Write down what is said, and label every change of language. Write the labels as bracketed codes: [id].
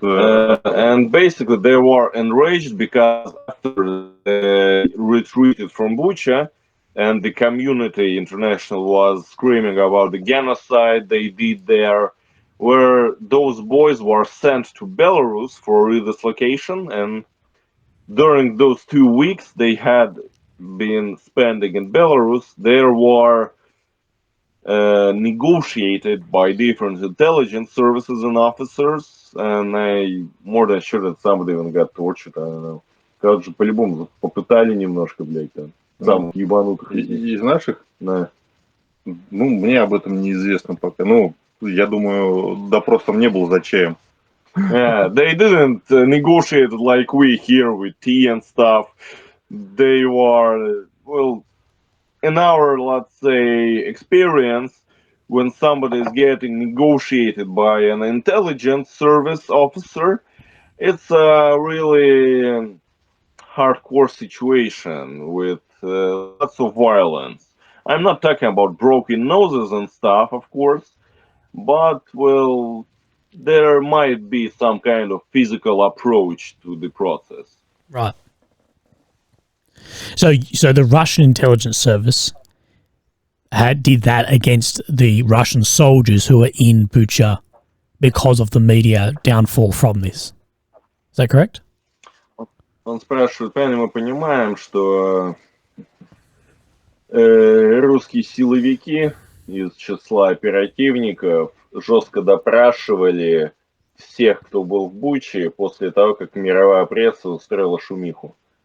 [en] And basically they were enraged because after they retreated from Bucha, and the community international was screaming about the genocide they did there, where those boys were sent to Belarus for redislocation, and during those 2 weeks they had been spending in Belarus, there were negotiated by different intelligence services and officers, and I'm more than sure that somebody even got tortured, I don't know. [ru] Как же по-любому попытали немножко, блядь, там. Самых ебанутых. Из наших? Да. Мне об этом неизвестно пока. Я думаю, допросом не был за чаем. [en] Yeah, they didn't negotiate like we here with tea and stuff. They were, in our, let's say, experience, when somebody is getting negotiated by an intelligence service officer, it's a really hardcore situation with lots of violence. I'm not talking about broken noses and stuff, of course, but, there might be some kind of physical approach to the process. Right. So the Russian intelligence service did that against the Russian soldiers who were in Bucha because of the media downfall from this. Is that correct? [ru] Он спрашивает, правильно мы понимаем, что русские силовики из числа оперативников жестко допрашивали всех, кто был в Буче, после того, как мировая пресса устроила шумиху?